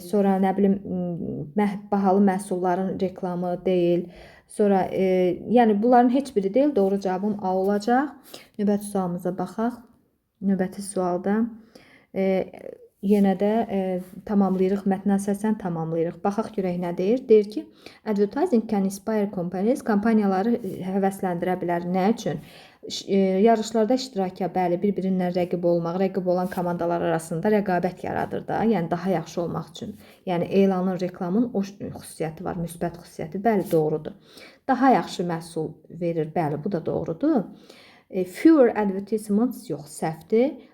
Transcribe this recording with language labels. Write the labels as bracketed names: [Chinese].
[Azerbaijani] Sonra nə bilim, bahalı məhsulların reklamı deyil. Sonra, yəni bunların heç biri deyil. Doğru cavabım A olacaq. Növbəti sualımıza baxaq. Növbəti sualda yenə də tamamlayırıq, mətnə əsasən tamamlayırıq. Baxaq görək nə deyir? Deyir ki, [English] advertising can inspire companies. [Azerbaijani] Kompaniyaları həvəsləndirə bilər. Nə üçün? Yarışlarda iştiraka, bəli, bir-birindən rəqib olmaq, rəqib olan komandalar arasında rəqabət yaradır da, yəni daha yaxşı olmaq üçün. Yəni elanın, reklamın o xüsusiyyəti var, müsbət xüsusiyyəti, bəli, doğrudur. Daha yaxşı məhsul verir, bəli, bu da doğrudur. [English] Fewer advertisements [Azerbaijani] yox, səhvdir.